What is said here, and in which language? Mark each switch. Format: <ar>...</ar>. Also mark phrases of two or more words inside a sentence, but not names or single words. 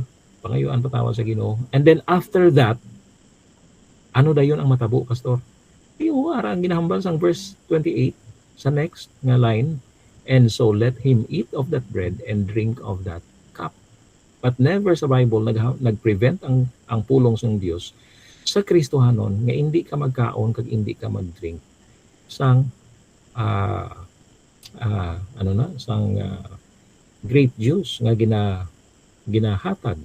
<hil>Pangayuan patawad sa Ginoo.</hil> <en>And then after that,</en> <hil>ano dayon ang matabo, Pastor? Iyo, ara ang ginahambal sang verse 28 sa next nga line,</hil> <en>and so let him eat of that bread and drink of that cup. But never</en> <hil>sa Bible nag-prevent ang pulong sang Dios sa Kristohanon nga hindi ka magkaon kag hindi ka mag-drink sang</hil> <en>grape juice</en> <hil>nga ginahatag.</hil>